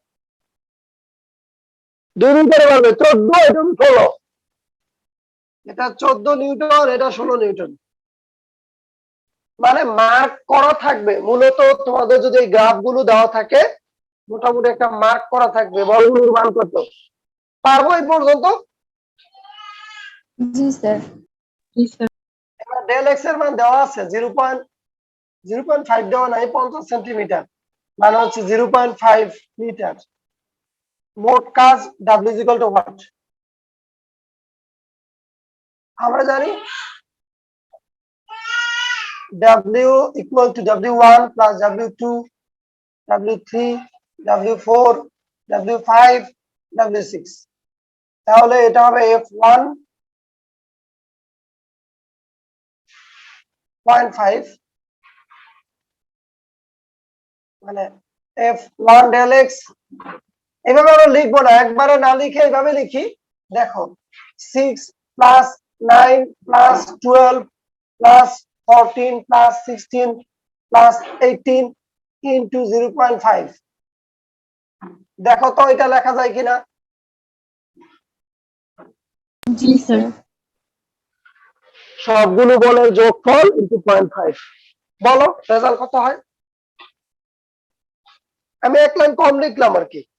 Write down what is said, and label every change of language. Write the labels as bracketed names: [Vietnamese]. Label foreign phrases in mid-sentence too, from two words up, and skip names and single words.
[Bangla] 2 গুণ করে পারবে 14 এবং 16 এটা 14 নিউটন এটা 16 নিউটন মানে মার্ক করা থাকবে মূলত তোমাদের যদি এই গ্রাফগুলো দেওয়া থাকে মোটামুটি একটা মার্ক করা থাকবে বলগুলোর মান কত পারবো এই পর্যন্ত জি স্যার জি স্যার এবার [English] del x [Bangla] এর মান দেওয়া আছে 0.5 দেওয়া নাই 50 সেন্টিমিটার মানে হচ্ছে 0.5 মিটার মোট কাজ [English] W is equal to what [Bangla] আমরা জানি [English] W equal to W1 plus W2 W3 W4 W5 W6 [Bangla] তাহলে এটা হবে F1 0.5 মানে [English] F1 del x [Bangla] এভাবে আমরা লিখবো না একবারে না লিখে এইভাবে লিখি দেখো [English] 6 plus 9 plus 12 plus 14 plus 16 plus 18 into 0.5 [Bangla] দেখো তো এটা লেখা যায় কিনা জি স্যার সবগুলো বলের যোগফল into 0.5 বলো রেজাল্ট কত হয় আমি এক লাইন কম লিখলাম আর কি